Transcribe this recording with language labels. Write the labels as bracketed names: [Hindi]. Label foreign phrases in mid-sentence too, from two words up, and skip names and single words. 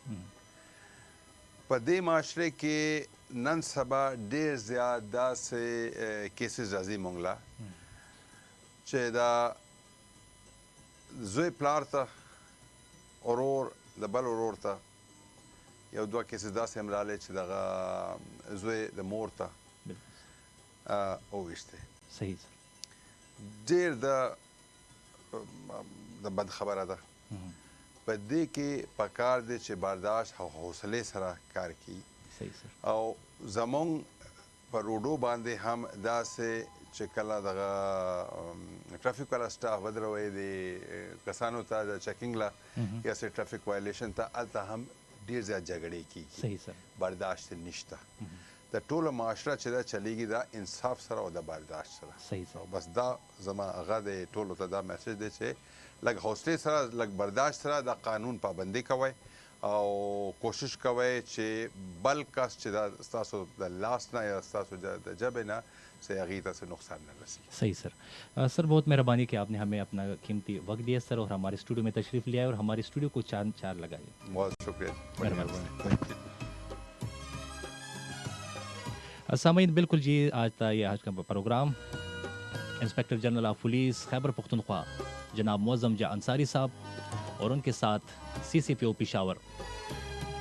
[Pashto] په دې معاشره کې نن سبا ډېر زیات داسې کیسز راځي مونږ له چې دا زوی پلار ته اورور د بل اورور ته یو دوه کیسې داسې هم راغلی چې دغه زوی د مور ته وویشتی. [Urdu] صحیح سر. [Pashto] ډېر د بد خبره ده. په دې کې پکار دی چې برداشت او حوصلې سره کار کوي [Urdu] صحیح سر. [Pashto] او زمونږ په روډو باندې هم داسې چې کله دغه ټرافیک والا سټاف ودروي د کسانو ته د چیکینګ له یا سه ټرافیک وایلیشن ته هلته هم ډېر زیات جګړې کېږي. [Urdu] صحیح سر. [Pashto] برداشت نشته. د ټوله معاشره چې دا چلیږي دا انصاف سره او د برداشت سره. [Urdu] صحیح سر. [Pashto] او بس دا زما هغه د ټولو ته دا میسج دی چې لږ حوصلې سره لږ برداشت سره د قانون پابندي کوئ او کوشش کوئ چې بل کس چې دا ستاسو د لاس نه یا ستاسو د جبې نه से هغې ته څه نقصان نه رسي. [Urdu] صحیح سر. سر بہت مہربانی کہ آپ نے ہمیں اپنا قیمتی وقت دیا سر اور ہمارے سٹوڈیو میں تشریف لیا اور ہمارے سٹوڈیو کو چاند چار لگائے. بہت شکریہ. سامعین بالکل جی، آج تھا یہ آج کا پروگرام [English] Inspector General of Police [Urdu] خیبر پختونخوا جناب معظم جاہ انصاری صاحب اور ان کے ساتھ CCPO پشاور